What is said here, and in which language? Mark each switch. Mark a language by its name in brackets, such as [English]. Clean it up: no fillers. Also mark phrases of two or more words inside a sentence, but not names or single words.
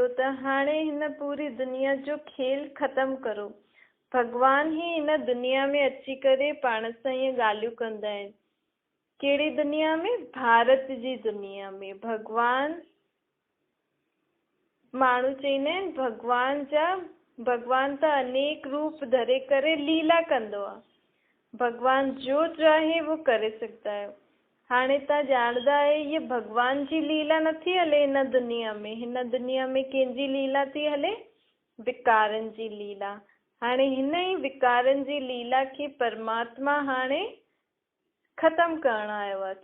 [Sindhi] त हाणे हिन पूरी दुनिया जो खेल ख़तम करो। भगवान ही हिन दुनिया में अची करे पाण सां ईअं ॻाल्हियूं कंदा आहिनि। कहिड़ी दुनिया में? भारत जी दुनिया में। भगवान, माण्हू चईंदा आहिनि भगवान त अनेक रूप धरे करे लीला कंदो आहे। भगवान जो चाहे वो करे सघंदा आहियो। हाणे तव्हां ॼाणंदा आहियो ये भगवान जी लीला नथी हले हिन दुनिया में। हिन दुनिया में कंहिंजी लीला थी हले? विकारनि जी लीला। हाणे हिन ई विकारनि जी लीला खे परमात्मा हाणे ख़तम करण आयो आहे।